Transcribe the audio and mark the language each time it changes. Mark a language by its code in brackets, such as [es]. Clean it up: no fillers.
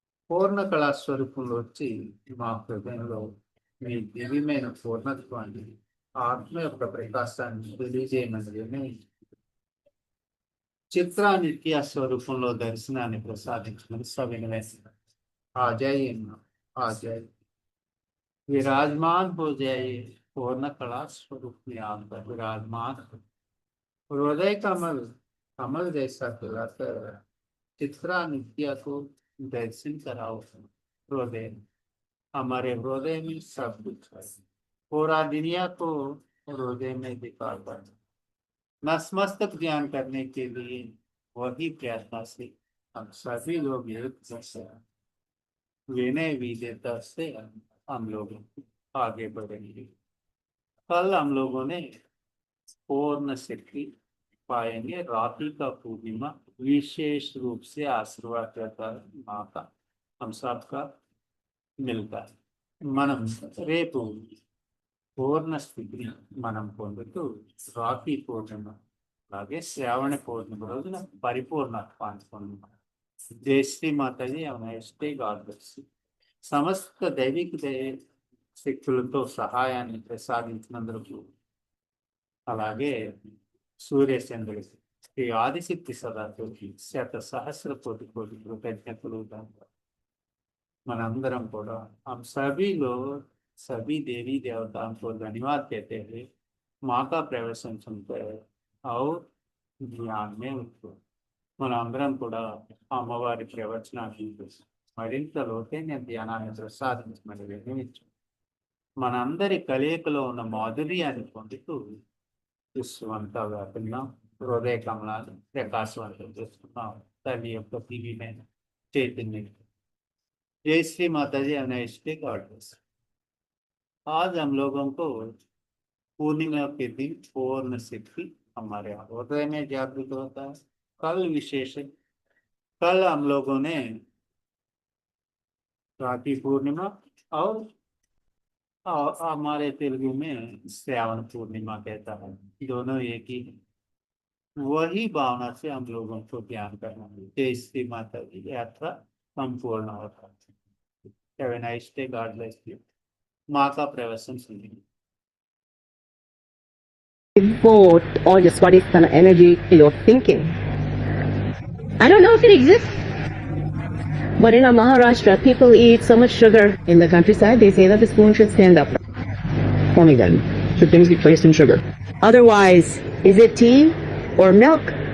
[te] పూర్ణ కళా స్వరూపంలో వచ్చి మా హృదయంలో మీ దివ్యమైన పూర్ణత్వాన్ని ఆత్మ యొక్క ప్రకాశాన్ని తెలియజేయమని चित्रा नित्य स्वरूपంలో దర్శనాన్ని ప్రసాదించమని సవినయంగా [hi] आ जाइए आ जाइए विराजमान हो जाइए. पूर्ण कला स्वरूप में आकर विराजमान हृदय कमल कमल जैसा खिलाकर चित्रा नित्य को दर्शन कराओ. हृदय हमारे हृदय में सब कुछ है. पूरा दुनिया को हृदय में दिखाकर नतमस्तक ध्यान करने के लिए वही प्रयत्न से हम सभी लोग एक जैसे विनय विधेयता से हम लोग आगे बढ़ेंगे. कल हम लोगों ने पूर्ण शक्ति पाएंगे. रात्रि का पूर्णिमा विशेष रूप से आशीर्वाद करता है माँ का हम सबका मिलता है. [te] మనం రేపు పూర్ణ స్థితిని మనం పొందుతూ రాఖీ పూర్ణిమ అలాగే శ్రావణ పూర్ణిమ రోజున పరిపూర్ణత్వాన్ని పొందుతాం. జయశ్రీ మాతాజీ ఎస్టీ గార్డర్స్ సమస్త దైవిక శక్తులతో సహాయాన్ని ప్రసాదించినందుకు అలాగే సూర్యచంద్రుడికి శ్రీ ఆదిశక్తి సదాశివకి శత సహస్ర కోటి కోటి కృతజ్ఞతలు. మనందరం కూడా [hi] हम सभी लोग सभी देवी देवताओं को धन्यवाद कहते हुए माँ का प्रवचन सुनते हैं और ध्यान में उठो. [te] మనందరం కూడా అమ్మవారి ప్రవచనాన్ని మరింత లోతైన ధ్యానాన్ని ప్రసాదించమని విన్నవించు. మనందరి కలయికలో ఉన్న మాధుర్యాన్ని పొందుతూ విశ్వంతా వ్యాపిందాం. హృదయ కమలాన్ని ప్రకాశవంతం చేస్తున్నాం. తల్లి యొక్క దివ్యమైన [hi] चैतन्य। जय श्री माता जी, अनाइष्टे [en] God bless. [hi] आज हम लोगों को पूर्णिमा के दिन पूर्ण सिद्धि हमारे हृदय में जागृत होता है। कल विशेष है, कल हम लोगों ने राखी पूर्णिमा और हमारे तेलुगु में श्रावण पूर्णिमा कहता है, दोनों एक ही है। वही भावना से हम लोगों को ध्यान करना है। जय श्री माता की यात्रा संपूर्ण होता है। [en] Have a nice day, God bless you. [hi] माँ का प्रवचन सुनिए। [en] Devote all your Swadhisthana energy to your thinking. I don't know if it exists, but in Maharashtra, people eat so much sugar in the countryside, they say that the spoon should stand up. Only then should things be placed in sugar. Otherwise, is it tea or milk?